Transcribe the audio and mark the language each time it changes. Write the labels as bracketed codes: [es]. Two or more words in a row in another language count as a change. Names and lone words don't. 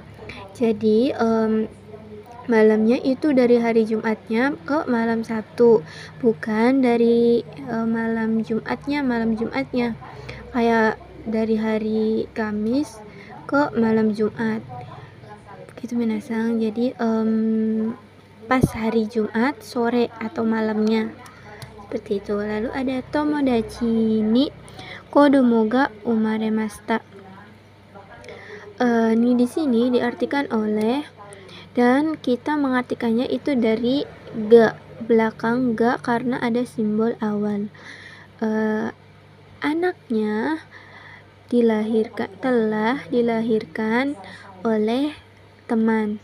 [id] Jadi malamnya itu dari hari Jumatnya ke malam Sabtu, bukan dari malam Jumatnya kayak dari hari Kamis ke malam Jumat gitu menasang. Jadi pas hari Jumat sore atau malamnya seperti itu. Lalu ada [ja] 友達に子供が生まれました. [id] Ini di sini diartikan oleh, dan kita mengartikannya itu dari ga, belakang ga karena ada simbol awal. Anaknya telah dilahirkan oleh teman.